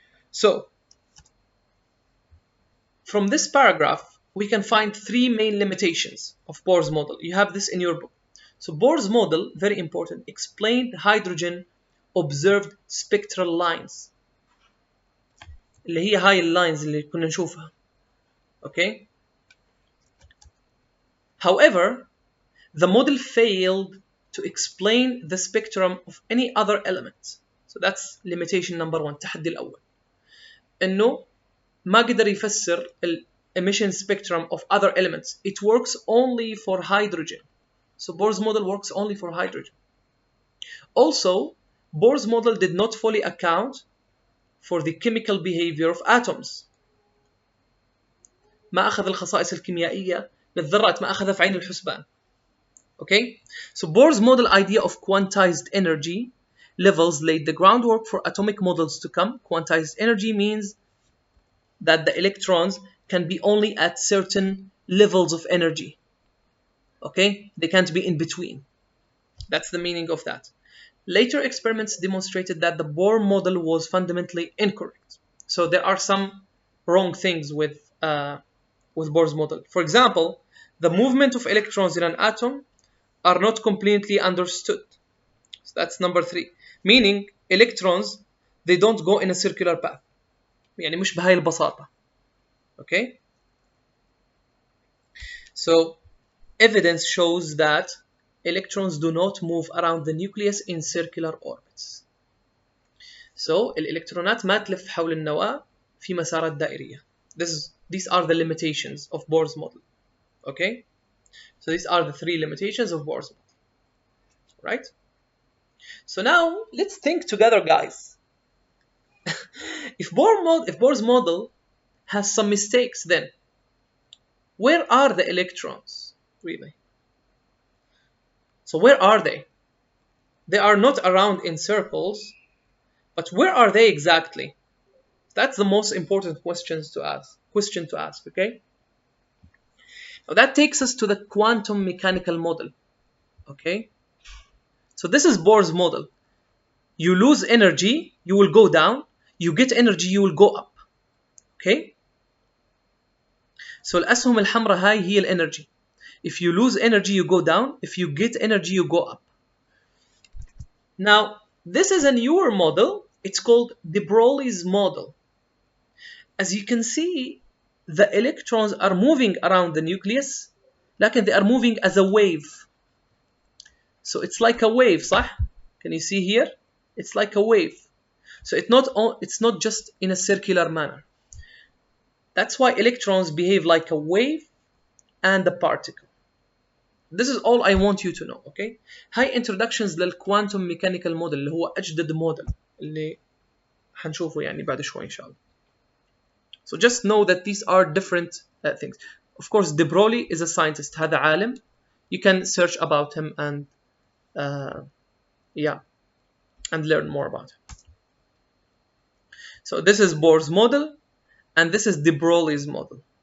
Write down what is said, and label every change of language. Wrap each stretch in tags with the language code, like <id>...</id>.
<en>So, from this paragraph, we can find three main limitations of Bohr's model. You have this in your book. So, Bohr's model, very important, explained hydrogen observed spectral lines.</en> <ar>اللي هي هاي اللاينز اللي كنا نشوفها.</ar> <en>Okay? However, the model failed to explain the spectrum of any other element. So that's limitation number one,</en> <ar>التحدي الأول. إنه ما قدر يفسر ال</ar> <en>emission spectrum of other elements. It works only for hydrogen. So Bohr's model works only for hydrogen. Also, Bohr's model did not fully account for the chemical behavior of atoms.</en> <ar>ما أخذ الخصائص الكيميائية للذرات، ما أخذها في عين الحسبان.</ar> <en>Okay? So Bohr's model idea of quantized energy levels laid the groundwork for atomic models to come. Quantized energy means that the electrons can be only at certain levels of energy. Okay? They can't be in between. That's the meaning of that. Later experiments demonstrated that the Bohr model was fundamentally incorrect. So there are some wrong things with Bohr's model. For example, the movement of electrons in an atom are not completely understood. So that's number 3. Meaning electrons, they don't go in a circular path.</en> <ar>يعني مش بهاي البساطة.</ar> <en>Okay? So evidence shows that electrons do not move around the nucleus in circular orbits.</en> <ar>So الإلكترونات ما تلف حول النواة في مسارات دائرية.</ar> <en>These are the limitations of Bohr's model. Okay? So these are the 3 limitations of Bohr's model. Right? So now let's think together, guys. If Bohr's model has some mistakes, then where are the electrons really? So where are they? They are not around in circles, but where are they exactly? That's the most important question to ask, okay? Now that takes us to the quantum mechanical model, okay? So this is Bohr's model. You lose energy, you will go down. You get energy, you will go up, okay?</en> <ar>So الأسهم الحمراء هاي هي الانرجي.</ar> <en>If you lose energy, you go down. If you get energy, you go up. Now, this is a newer model. It's called de Broglie's model. As you can see, the electrons are moving around the nucleus, لكن they are moving as a wave. So it's like a wave, صح? Can you see here? It's like a wave. So it's not just in a circular manner. That's why electrons behave like a wave and a particle. This is all I want you to know, okay?</en> <ar>هاي introductions للquantum mechanical model اللي هو أجدد موديل اللي حنشوفه يعني بعد شوي إن شاء الله.</ar> <en>So just know that these are different things. Of course, de Broglie is a scientist.</en> <ar>هذا عالم.</ar> <en>You can search about him and and learn more about him. So this is Bohr's model, and this is de Broglie's model.</en>